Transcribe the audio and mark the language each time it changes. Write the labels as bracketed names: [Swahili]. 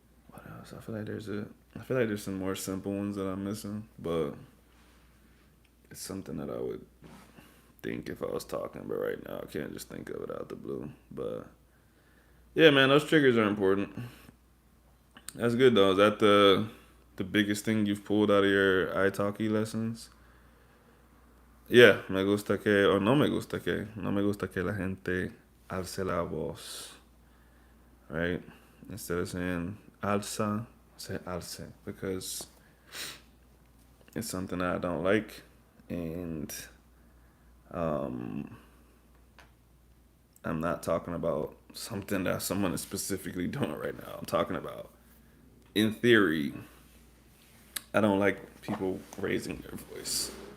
[English] What else? I feel like there's some more simple ones that I'm missing, but it's something that I would think if I was talking, but right now I can't just think of it out the blue. But yeah, man, those triggers are important. That's good though. Is that the biggest thing you've pulled out of your italki lessons? [Spanish] Yeah, me gusta que, o no me gusta que, no me gusta que la gente alce la voz, right? [English] Instead of saying alza, say alce because it's something that I don't like, and um, I'm not talking about something that someone is specifically doing right now. I'm talking about, in theory, I don't like people raising their voice.